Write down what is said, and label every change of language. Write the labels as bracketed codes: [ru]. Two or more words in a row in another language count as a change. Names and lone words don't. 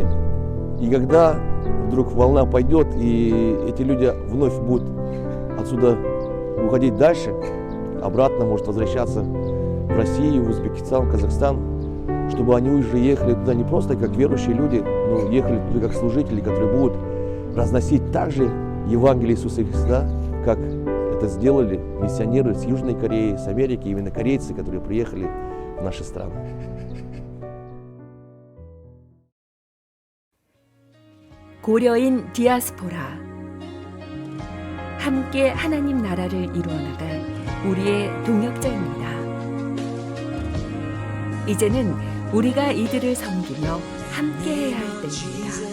[ru] И когда вдруг волна пойдет, и эти люди вновь будут отсюда уходить дальше, обратно, может возвращаться в Россию, в Узбекистан, в Казахстан, чтобы они уже ехали туда не просто как верующие люди, но ехали туда как служители, которые будут разносить также Евангелие Иисуса Христа, как это сделали миссионеры с Южной Кореи, с Америки, именно корейцы, которые приехали в наши страны. [ko] 고려인 디아스포라. 함께 하나님 나라를 이루어 나갈 우리의 동역자입니다. 이제는 우리가 이들을 섬기며 함께해야 할 때입니다.